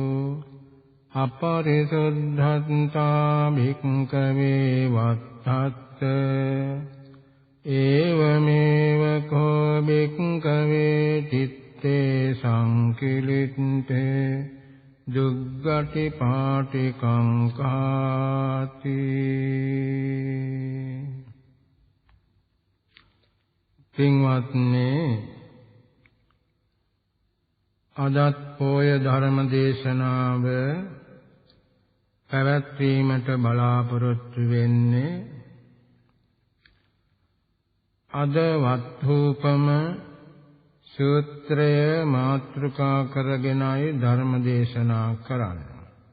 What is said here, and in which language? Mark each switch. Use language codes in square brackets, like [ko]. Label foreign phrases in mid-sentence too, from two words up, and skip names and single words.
[pi] अपरिशुद्धता भिक्खवे वत्थत् एवमेव को भिक्खवे चित्ते संकिलिते दुग्गति पाटिकं काति [si] පින්වත්නි අදත් පොය ධර්ම දේශනාව පැවැත්වීමට බලාපොරොත්තු වෙන්නේ අද වත්ථූපම සූත්‍රය මාතෘකා කරගෙනයි ධර්ම දේශනා කරන්නේ.